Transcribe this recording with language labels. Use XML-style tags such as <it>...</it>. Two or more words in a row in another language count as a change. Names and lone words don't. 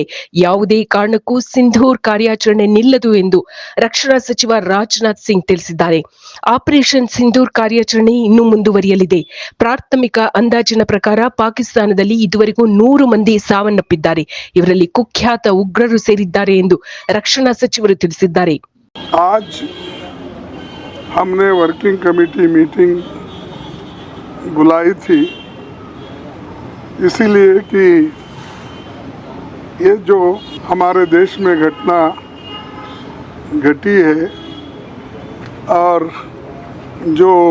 <kn>ಯಾವುದೇ ಕಾರಣಕ್ಕೂ ಸಿಂಧೂರ್ ಕಾರ್ಯಾಚರಣೆ ನಿಲ್ಲದು ಎಂದು ರಕ್ಷಣಾ ಸಚಿವ ರಾಜನಾಥ್ ಸಿಂಗ್ ತಿಳಿಸಿದ್ದಾರೆ. ಆಪರೇಷನ್ ಸಿಂಧೂರ್ ಕಾರ್ಯಾಚರಣೆ ಇನ್ನೂ ಮುಂದುವರಿಯಲಿದೆ. ಪ್ರಾಥಮಿಕ ಅಂದಾಜಿನ ಪ್ರಕಾರ ಪಾಕಿಸ್ತಾನದಲ್ಲಿ ಇದುವರೆಗೂ 100 ಮಂದಿ ಸಾವನ್ನಪ್ಪಿದ್ದಾರೆ. ಇವರಲ್ಲಿ ಕುಖ್ಯಾತ ಉಗ್ರರು ಸೇರಿದ್ದಾರೆ ಎಂದು ರಕ್ಷಣಾ ಸಚಿವರು ತಿಳಿಸಿದ್ದಾರೆ.</kn> <hi>आज हमने वर्किंग कमेटी मीटिंग बुलाई थी इसीलिए कि ये जो हमारे देश में घटना घटी है और जो</hi>